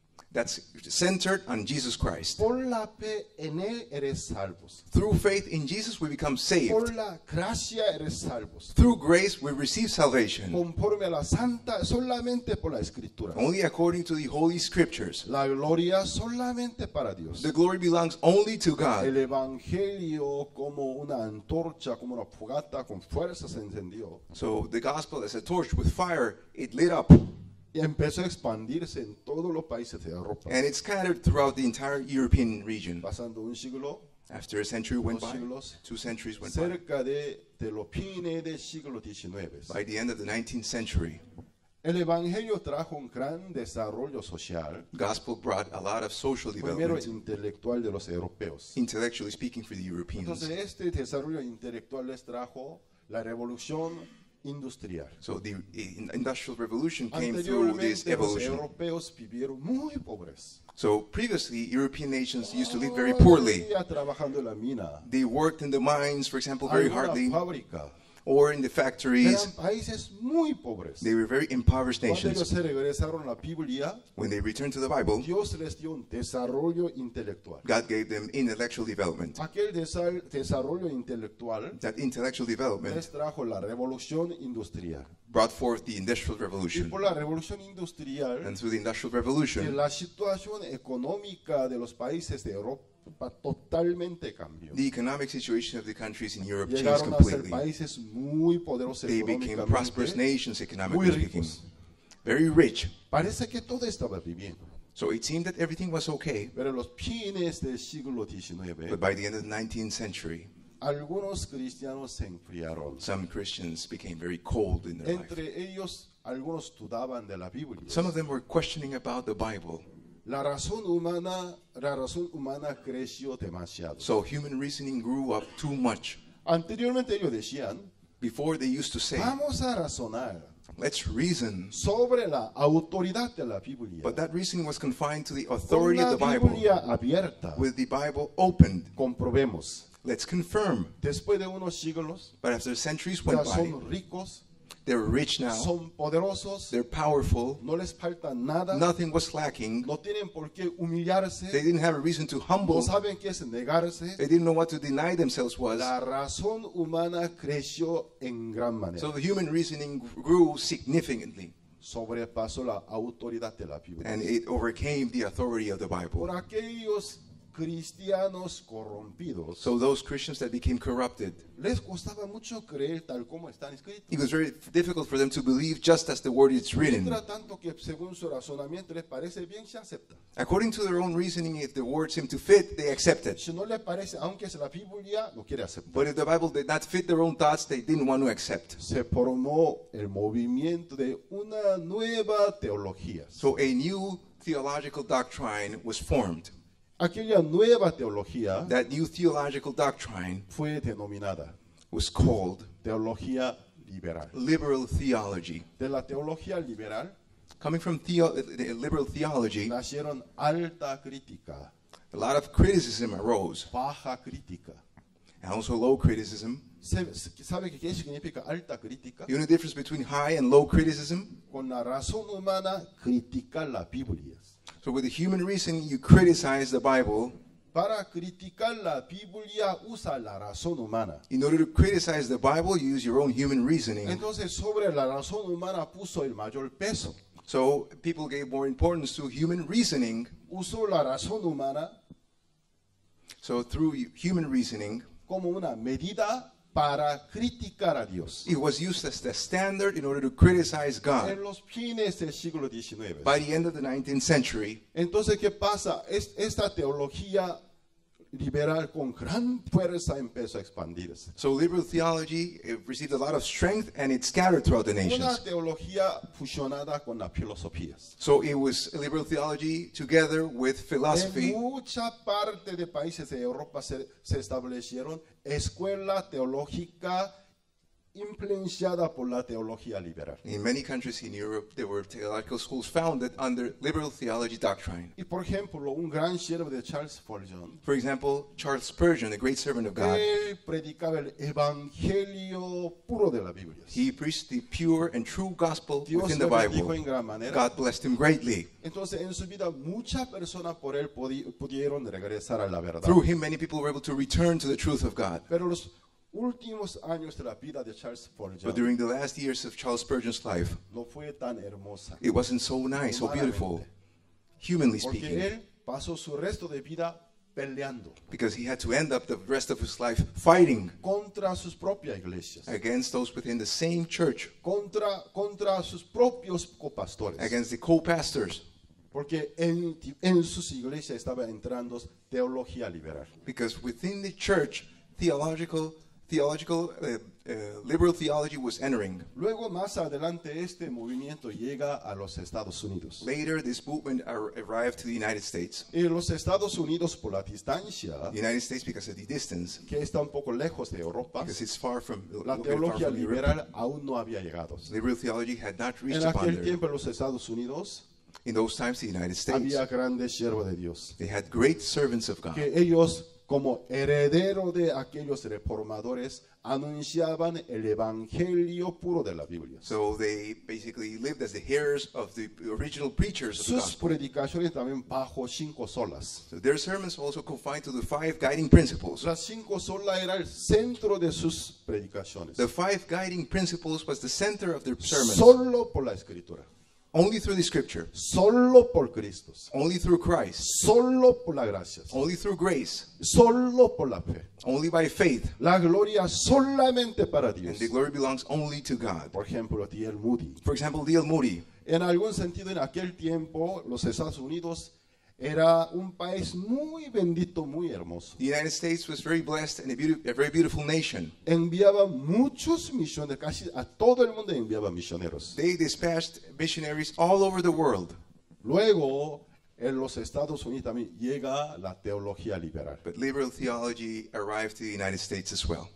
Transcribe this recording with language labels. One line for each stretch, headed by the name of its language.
English: That's centered on Jesus Christ.
Spanish: Por la fe en Él eres salvos.
English: Through faith in Jesus, we become
Spanish: Por
English: saved.
Spanish: la gracia eres salvos.
English: Through grace, we receive salvation.
Spanish: Conforme a la santa, solamente por la escritura.
English: Only according to the Holy Scriptures.
Spanish: La gloria solamente para Dios.
English: The glory belongs only to God.
Spanish: El evangelio como una antorcha, como una fogata con fuerza se encendió.
English: So the gospel as a torch with fire, it lit up.
Spanish: Y empezó a expandirse en todos los países de Europa.
English: And it scattered throughout the entire European region.
Spanish: Pasando un siglo,
English: After a century went
Spanish: dos
English: by,
Spanish: siglos,
English: 2 centuries went by.
Spanish: cerca de los fines del siglo XIX.
English: By the end of the 19th century,
Spanish: El evangelio trajo un gran desarrollo social,
English: gospel brought a lot of social
Spanish: primero
English: development,
Spanish: intelectual de los europeos.
English: intellectually speaking, for the Europeans.
Spanish: Entonces este desarrollo intelectual les trajo la revolución industrial.
English: So the industrial revolution came through this
Spanish: Anteriormente los
English: evolution.
Spanish: europeos vivieron muy pobres.
English: So previously, European nations used to live very poorly.
Spanish: Todavía trabajando en la mina,
English: They worked in the mines, for example, very
Spanish: alguna
English: hardly,
Spanish: fábrica.
English: or in the factories.
Spanish: Eran países muy pobres.
English: They were very impoverished
Spanish: Cuando ellos
English: nations.
Spanish: se regresaron a la Biblia,
English: When they returned to the Bible,
Spanish: Dios les dio un desarrollo intelectual.
English: God gave them intellectual development.
Spanish: Aquel desarrollo intelectual
English: That intellectual development
Spanish: les trajo la revolución industrial.
English: brought forth the Industrial
Spanish: Y
English: Revolution.
Spanish: por la revolución industrial,
English: And through the Industrial Revolution,
Spanish: la situación económica de los países de Europa totalmente cambió.
English: the economic situation of the countries in Europe changed
Spanish: Llegaron a ser
English: completely.
Spanish: países muy poderosos
English: They became prosperous
Spanish: económicamente.
English: economically speaking.
Spanish: ricos.
English: Very rich.
Spanish: Parece que todo estaba bien.
English: So it seemed that everything was okay.
Spanish: Pero en los fines del siglo XIX,
English: But by the end of the 19th century,
Spanish: algunos cristianos se enfriaron.
English: some Christians became very cold in their life.
Spanish: Entre ellos, algunos dudaban de la Biblia.
English: Some of them were questioning about the Bible.
Spanish: La razón humana creció demasiado.
English: So human reasoning grew up too much.
Spanish: Anteriormente ellos decían,
English: Before they used to say,
Spanish: vamos a razonar
English: let's reason.
Spanish: sobre la autoridad de la Biblia.
English: But that reasoning was confined to the
Spanish: Con
English: authority
Spanish: la
English: of the Bible.
Spanish: Biblia abierta,
English: With the Bible opened,
Spanish: comprobemos.
English: let's confirm.
Spanish: Después de unos siglos,
English: But after centuries
Spanish: ya
English: went by,
Spanish: son ricos,
English: they're rich now,
Spanish: son poderosos,
English: they're powerful,
Spanish: no les falta nada,
English: nothing was lacking,
Spanish: no tienen por qué humillarse,
English: they didn't have a reason to
Spanish: no
English: humble,
Spanish: saben qué es negarse.
English: they didn't know what to deny themselves was.
Spanish: La razón humana creció en gran manera.
English: So the human reasoning grew significantly,
Spanish: Sobrepasó la autoridad de la Biblia.
English: and it overcame the authority of the
Spanish: Por
English: Bible.
Spanish: aquellos cristianos corrompidos,
English: So those Christians that became corrupted,
Spanish: les costaba mucho creer tal como están escritos.
English: it was very difficult for them to believe just as the word is written.
Spanish: Mientras tanto que según su razonamiento les parece bien, se acepta.
English: According to their own reasoning, if the word seemed to fit, they accepted.
Spanish: Si no les parece, aunque es la Biblia, no quiere aceptar.
English: But if the Bible did not fit their own thoughts, they didn't want to accept.
Spanish: Se formó el movimiento de una nueva teología.
English: So a new theological doctrine was formed.
Spanish: Aquella nueva teología
English: That new theological doctrine
Spanish: fue denominada
English: was called
Spanish: teología liberal.
English: liberal theology.
Spanish: De la teología liberal
English: Coming from liberal theology,
Spanish: nacieron alta crítica,
English: a lot of criticism arose,
Spanish: baja crítica.
English: and also low criticism.
Spanish: ¿Sabe qué significa alta crítica?
English: You know the difference between high and low criticism?
Spanish: Con la razón humana criticar la Biblia.
English: So with the human reason, you criticize the Bible.
Spanish: Para criticar la Biblia usa la razón humana.
English: In order to criticize the Bible, you use your own human reasoning.
Spanish: Entonces sobre la razón humana puso el mayor peso.
English: So people gave more importance to human reasoning.
Spanish: Usó la razón humana
English: So through human reasoning,
Spanish: como una medida para criticar a Dios.
English: it was used as the standard in order to criticize
Spanish: En
English: God.
Spanish: los fines del siglo XIX.
English: By the end of the 19th century,
Spanish: Entonces, ¿qué pasa? Esta teología liberal con gran fuerza empezó a expandirse.
English: so liberal theology received a lot of strength and it scattered throughout the
Spanish: Una
English: nations.
Spanish: teología fusionada con las filosofías.
English: So it was liberal theology together with philosophy.
Spanish: En mucha parte de países de Europa se establecieron escuela teológica influenciada por la teología liberal.
English: In many countries in Europe, there were theological schools founded under liberal theology doctrine.
Spanish: Y por ejemplo, un gran siervo de Charles Spurgeon,
English: For example, Charles Spurgeon, a great servant of God,
Spanish: él predicaba el evangelio puro de la Biblia.
English: he preached the pure and true gospel
Spanish: Dios
English: within the
Spanish: lo bendijo
English: Bible.
Spanish: en gran manera.
English: God blessed him greatly.
Spanish: Entonces, en su vida, muchas personas por él pudieron regresar a la verdad.
English: Through him, many people were able to return to the truth of God.
Spanish: Pero los últimos años de la vida de Charles
English: But
Spanish: Spurgeon
English: during the last years of Charles Spurgeon's life,
Spanish: no fue tan hermosa.
English: it wasn't so nice, so beautiful, humanly
Spanish: Porque
English: speaking,
Spanish: él pasó su resto de vida peleando
English: because he had to end up the rest of his life fighting
Spanish: contra sus propias iglesias,
English: against those within the same church,
Spanish: contra sus propios copastores.
English: against the co-pastors,
Spanish: Porque en sus iglesias estaba entrando teología liberal.
English: because within the church, liberal theology was entering.
Spanish: Luego, más adelante, este movimiento llega a los Estados Unidos.
English: Later, this movement arrived to the United States.
Spanish: En los Estados Unidos, por la distancia,
English: The United States, because of the distance,
Spanish: que está un poco lejos de Europa,
English: because it's far from,
Spanish: la
English: a little bit far
Spanish: teología
English: from Europe,
Spanish: liberal aún no había llegado.
English: liberal theology had not reached
Spanish: En
English: upon
Spanish: aquel
English: there.
Spanish: tiempo, en los Estados Unidos,
English: In those times, the United States,
Spanish: había grandes siervos de Dios,
English: they had great servants of God.
Spanish: que ellos, como heredero de aquellos reformadores, anunciaban el evangelio puro de la Biblia.
English: So they basically lived as the heirs of the original preachers of the
Spanish: Sus
English: gospel.
Spanish: predicaciones también bajo 5 solas.
English: So their sermons also confined to the 5 guiding principles.
Spanish: Las 5 solas era el centro de sus predicaciones.
English: The 5 guiding principles was the center of their sermons.
Spanish: Solo por la escritura,
English: Only through the scripture,
Spanish: solo por Cristo,
English: only through Christ,
Spanish: solo por la gracia,
English: only through grace,
Spanish: solo por la fe.
English: only by faith.
Spanish: La gloria solamente para Dios.
English: And the glory belongs only to God.
Spanish: Por ejemplo, D.L. Moody.
English: For example, D.L. Moody.
Spanish: En algún sentido, en aquel tiempo, los Estados Unidos era un país muy bendito, muy hermoso.
English: The United States was very blessed and a very beautiful nation.
Spanish: Enviaba muchos misioneros, casi a todo el mundo enviaba misioneros.
English: They dispatched missionaries all over the world.
Spanish: Luego, en los Estados Unidos también llega la teología liberal.
English: But liberal theology arrived to the United States as well.